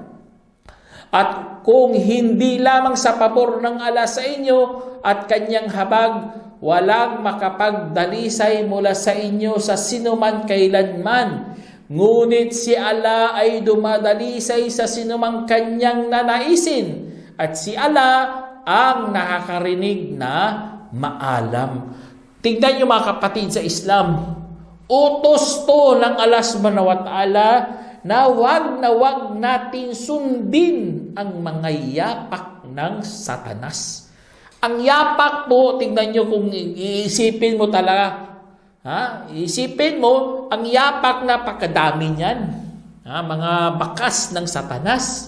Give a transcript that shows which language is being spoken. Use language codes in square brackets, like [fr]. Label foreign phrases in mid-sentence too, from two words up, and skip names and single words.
[tl] At kung hindi lamang sa pabor ng Allah sa inyo at kanyang habag, walang makapagdalisay mula sa inyo sa sinuman kailanman. Ngunit si Allah ay dumadalisay sa sinumang kanyang nanaisin, at si Allah ang nakakarinig na maalam. Tingnan niyo, mga kapatid sa Islam, utos to ng Allah [ar] سبحانه وتعالى [tl] na wag natin sundin ang mga yapak ng Satanas. Ang yapak po, tingnan nyo kung iisipin mo talaga. Isipin mo, ang yapak na pagkadami niyan. Mga bakas ng Satanas.